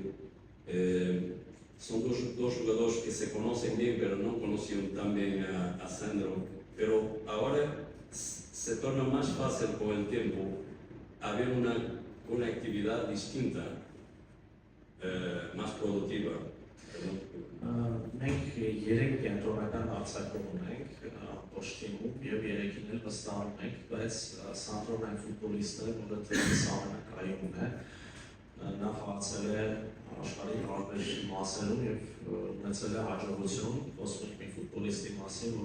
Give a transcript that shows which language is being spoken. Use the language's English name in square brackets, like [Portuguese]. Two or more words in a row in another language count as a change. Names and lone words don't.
[Spanish] Son dos jugadores que se conocen bien, pero no conocían tan bien a Sandro. Pero ahora se torna más fácil con el tiempo haber una actividad distinta, más productiva. [Armenian] Մենք 3 կենտրոնական արձակում ունենք Պոշտինում եւ 3-ին էլ վստահում ենք, բայց Սանդրոն այն ֆուտբոլիստը, որը դրանից ամենակայունն է, նա խաղացել է աշխարհի տարբեր մասերում եւ ունեցել է հաջողություն, խոսում ենք մի ֆուտբոլիստի մասին,